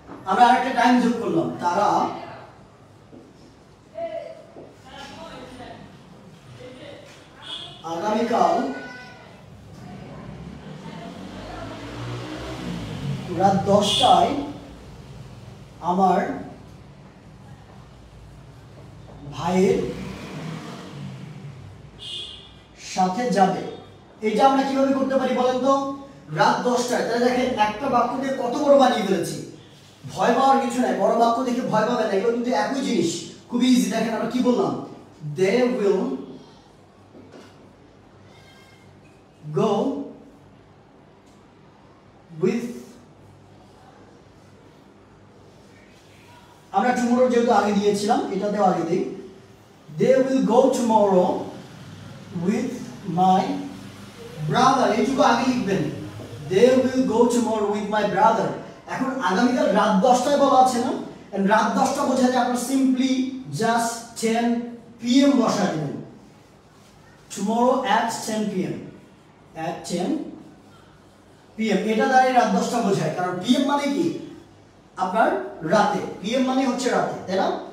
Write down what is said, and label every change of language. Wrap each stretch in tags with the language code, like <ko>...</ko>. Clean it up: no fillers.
<bn>আমরা আরেকটা টাইম যোগ করলাম, তারা আগামীকাল রাত 10টায় আমার ভাইয়ের সাথে যাবে। এটা আমরা কিভাবে করতে পারি বলেন তো, রাত 10টায়। তাহলে দেখেন একটা বাক্য দিয়ে কত বড় বানিয়ে ফেলেছি, ভয় পাওয়ার কিছু নাই, বড় বাক্য দেখে ভয় পাবে না, এগুলো কিন্তু একই জিনিস, খুবই ইজি। দেখেন আমরা কি বললাম,</bn> <en>they will go with,</en> <bn>আমরা টুমরো যেহেতু আগে দিয়েছিলাম, এটাতেও আগে দিই,</bn> <en>they will go tomorrow with my brother,</en> <bn>এইটুকু আগে লিখবেন,</bn> <en>they will go tomorrow with my brother।</en> <bn>এখন আগামীকাল রাত 10টায় বলা আছে না, রাত 10টা বোঝা যায়, আপনার সিম্পলি জাস্ট 10 PM বসা দিবেন,</bn> <en>tomorrow at 10 PM, at 10 PM,</en> <bn>এটা দ্বারা রাত 10টা বোঝায়। কারণ PM মানে কি, আপনার রাতে, PM মানে হচ্ছে রাতে, তাই না?</bn>